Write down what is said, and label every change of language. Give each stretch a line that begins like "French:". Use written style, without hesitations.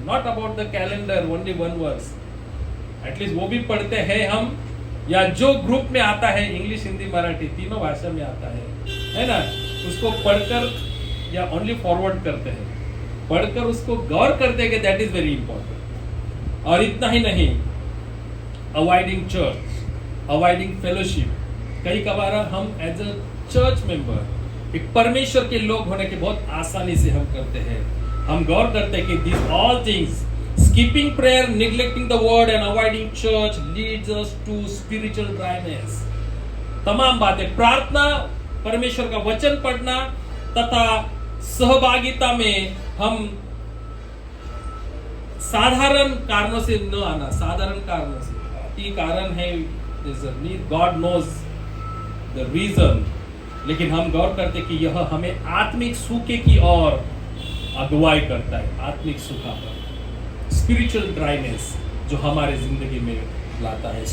English: not about the calendar only one verse,
Hindi: at least वो भी पढ़ते हैं हम, या जो ग्रुप में आता है इंग्लिश, हिंदी, मराठी तीनों भाषा में आता है ना, उसको पढ़कर या ओनली फॉरवर्ड करते हैं, पढ़कर उसको गौर करते हैं कि
English: That is very important.
Hindi: और इतना ही नहीं, अवॉइडिंग चर्च, अवॉइडिंग फेलोशिप. कई कबार हम एज अ चर्च मेंबर, एक परमेश्वर के लोग होने के बहुत आसानी से हम करते हैं. हम गौर करते हैं कि
English: This all things, skipping prayer, neglecting the word and avoiding church leads us to spiritual dryness.
Hindi: तमाम बातें, प्रार्थना, परमेश्वर का वचन पढ़ना तथा सहभागिता में हम साधारण कारणों से न आना, साधारण कारणों से, ये कारण है,
English: God knows the reason,
Hindi: लेकिन हम गौर करते कि यह हमें आत्मिक सूखे की ओर अगुवाई करता है, आत्मिक सूखा पर, स्पिरिचुअल ड्राइनेस जो हमारे जिंदगी में लाता है.